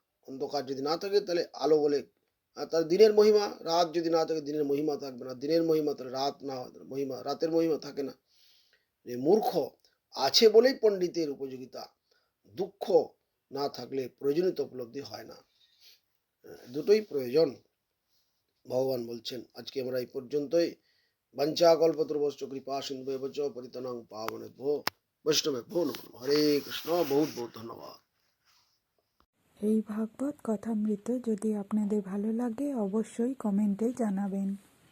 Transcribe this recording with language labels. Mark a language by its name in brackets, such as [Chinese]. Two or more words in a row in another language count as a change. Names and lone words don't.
[Bangla] অন্ধকার যদি না থাকে তাহলে আলো বলে তার দিনের মহিমা, রাত যদি না থাকে দিনের মহিমা থাকবে না, দিনের মহিমা তাহলে রাত না মহিমা, রাতের মহিমা থাকে না। যে মূর্খ আছে বলেই পণ্ডিতের উপযোগিতা, দুঃখ না থাকলে প্রয়োজনীয়তা উপলব্ধি হয় না। দুটোই প্রয়োজন। ভগবান বলছেন আজকে আমরা এই পর্যন্তই। [Sanskrit] বাঞ্ছা কল্পতরুভ্যশ্চ কৃপা সিন্ধুভ্যেব চ পতিতানাং পাবনেভ্যো বৈষ্ণবেভ্যো নমো নমঃ। [Bangla] হরে কৃষ্ণ। বহুত বহুত ধন্যবাদ। এই ভাগবত কথামৃত যদি আপনাদের ভালো লাগে অবশ্যই কমেন্টে জানাবেন।